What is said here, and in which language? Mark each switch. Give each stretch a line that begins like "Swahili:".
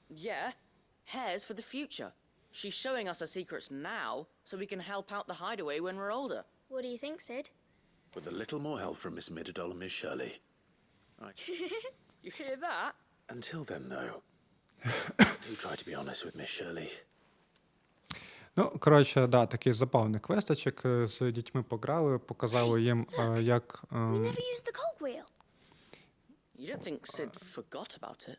English: Yeah, hairs for the future. She's showing us her secrets now so we can help out the hideaway when we're older. What do you think, Sid? With a little more help from Miss Middledol and Miss Shirley. You hear that? Until then, though, do try to be honest with Miss Shirley.
Ukrainian: Ну, коротше, да, такий забавний квесточок. З дітьми пограли, показали їм, як...
English: We never used the cogwheel. You don't think Sid forgot about it,